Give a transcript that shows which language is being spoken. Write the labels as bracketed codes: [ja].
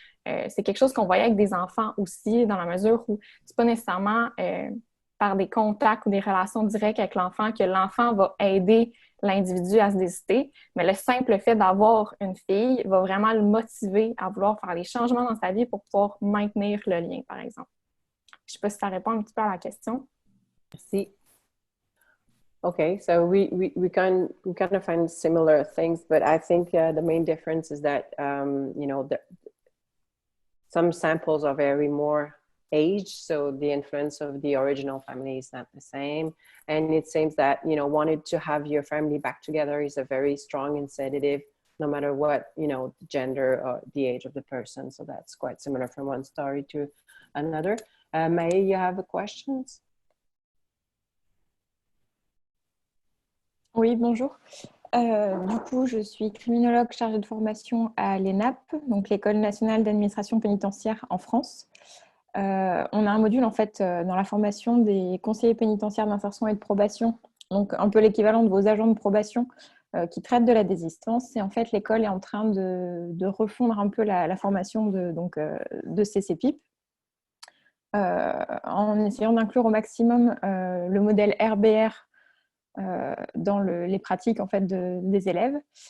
[fr] C'est quelque chose qu'on voyait avec des enfants aussi, dans la mesure où c'est pas nécessairement par des contacts ou des relations directes avec l'enfant que l'enfant va aider l'individu à se décider, mais le simple fait d'avoir une fille va vraiment le motiver à vouloir faire des changements dans sa vie pour pouvoir maintenir le lien, par exemple. Je ne sais pas si ça répond un petit peu à la question. Merci. [en] Okay, so we kind of find similar things, but I think the main difference is that you know, some samples are very more aged, so the influence of the original family is not the same, and it seems that, you know, wanting to have your family back together is a very strong incentive, no matter what, you know, the gender or the age of the person. So that's quite similar from one story to another. May, you have a questions? [fr] Oui, bonjour. Du coup, je suis criminologue chargée de formation à l'ENAP, donc l'École nationale d'administration pénitentiaire en France. On a un module en fait dans la formation des conseillers pénitentiaires d'insertion et de probation, donc un peu l'équivalent de vos agents de probation qui traitent de la désistance. Et en fait, l'école est en train de refondre un peu la formation de ces CPIP en essayant d'inclure au maximum le modèle RBR dans les pratiques en fait, des élèves.